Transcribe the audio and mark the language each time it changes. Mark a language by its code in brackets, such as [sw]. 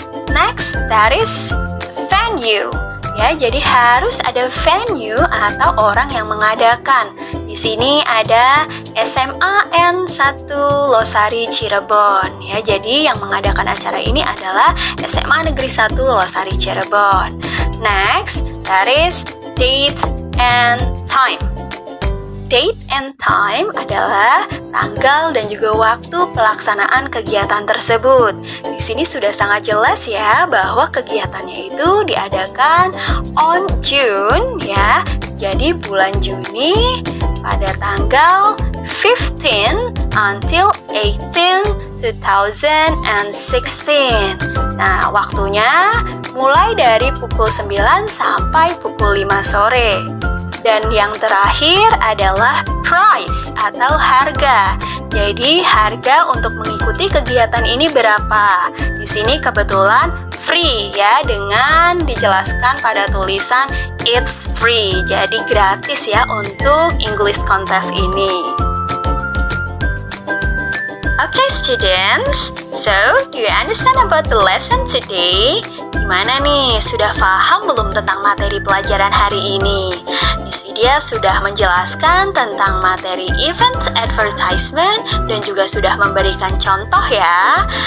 [en] Next, that is venue. [id] Ya, jadi harus ada venue atau orang yang mengadakan. Di sini ada SMA N1 Losari Cirebon. Ya, jadi yang mengadakan acara ini adalah SMA Negeri 1 Losari Cirebon. [en] Next, that is date and time. [id] Date and time adalah tanggal dan juga waktu pelaksanaan kegiatan tersebut. Di sini sudah sangat jelas ya bahwa kegiatannya itu diadakan [en] on June [id] ya. Jadi bulan Juni pada tanggal 15 until 18 2016. Nah, waktunya mulai dari pukul 9 sampai pukul 5 sore. Dan yang terakhir adalah price atau harga. Jadi harga untuk mengikuti kegiatan ini berapa? Di sini kebetulan free ya, dengan dijelaskan pada tulisan [en] it's free. [id] Jadi gratis ya untuk English contest ini. [en] Okay students, so do you understand about the lesson today? [id] Gimana nih, sudah paham belum tentang materi pelajaran hari ini? Miss Vidya sudah menjelaskan tentang materi event advertisement dan juga sudah memberikan contoh ya.